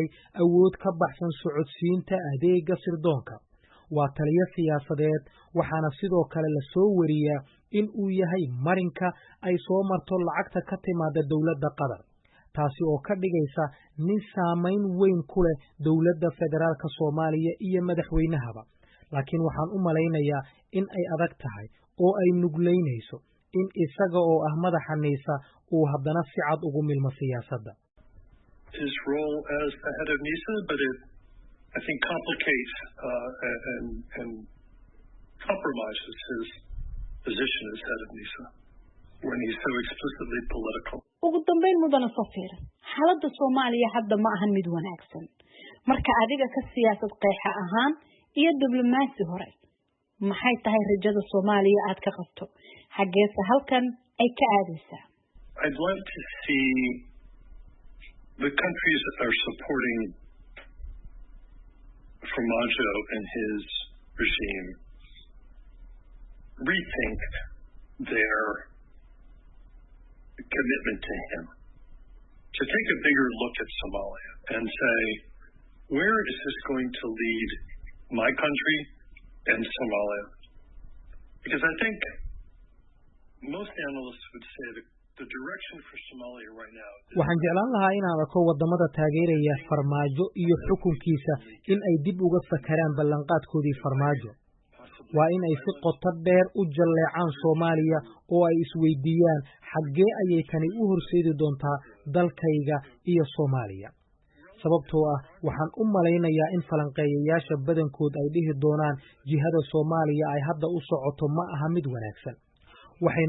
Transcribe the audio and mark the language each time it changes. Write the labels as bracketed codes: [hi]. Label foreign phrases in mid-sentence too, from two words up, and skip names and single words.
[so] awood ka baxsan socodsiinta adeega sirdoonka waa taliyo siyaasadeed waxaana sidoo kale la soo wariyaa in uu yahay marinka ay soo marto lacagta ka timaada dowladda Qatar taasi oo ka dhigaysa nin saamayn weyn ku leh dowladda federaalka Soomaaliya iyo madaxweynahaba laakiin waxaan u malaynayaa in ay adag tahay oo ay nugleynayso in isaga oo ah madaxa niisa uu haddana si cad ugu milmo siyaasadda [en] his role as the head of NISA, but it I think complicates and compromises his position as head of NISA when he's so explicitly political. [so] ugu dambeyn mudana Safiir xaaladda Soomaaliya hadda ma ahan mid wanaagsan marka adiga ka siyaasad qeexa ahaan iyo diblomaasi hore maxay tahay rajada Soomaaliya aad ka qabto xageesa halkan ay ka aadaysaa [en] I'd like to see the countries that are supporting Farmaajo and his regime rethink their commitment to him, to take a bigger look at Somalia and say, where is this going to lead my country and Somalia? Because I think most analysts would say that the direction for Somalia right now. [so] waxaan jeclaan lahaa inaan arko wadamada taageeraya Farmaajo iyo xukunkiisa in ay dib uga fakaraan ballanqaadkoodii Farmaajo waa in ay si qoto dheer u jaleecaan Soomaaliya oo ay isweydiiyaan xaggee ayay tani u horseedi doontaa dalkayga iyo Soomaaliya sababtoo ah waxaan u malaynayaa in falanqeeyayaasha badankood ay dhihi doonaan jihada Soomaaliya ay hadda u socoto ma aha mid wanaagsan waxayna